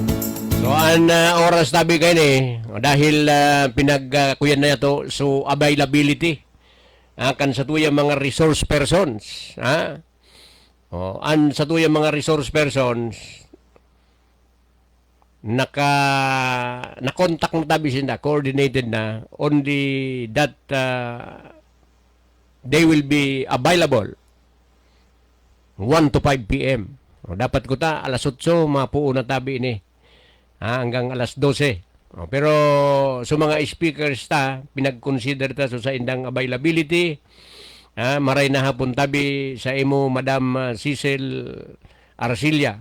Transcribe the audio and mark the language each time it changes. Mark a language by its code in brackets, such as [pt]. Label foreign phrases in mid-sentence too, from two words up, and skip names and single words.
[bik] So, ang oras tabi kayo ni, dahil pinagkuyan na ito, so availability, kan sa tuyang mga [en] resource persons, [bik] an sa tuyang mga [en] resource persons, [bik] na-contact na tabi sila, coordinated na, [en] only that they will be available 1 to 5 p.m. [bik] Dapat ko ta, alas 8, mapuo na tabi ini. Hanggang alas 12. Pero sa mga speakers ta, pinag-consider ta sa indang availability. Maray na hapon tabi sa imo, Madam Cecil Arcilla.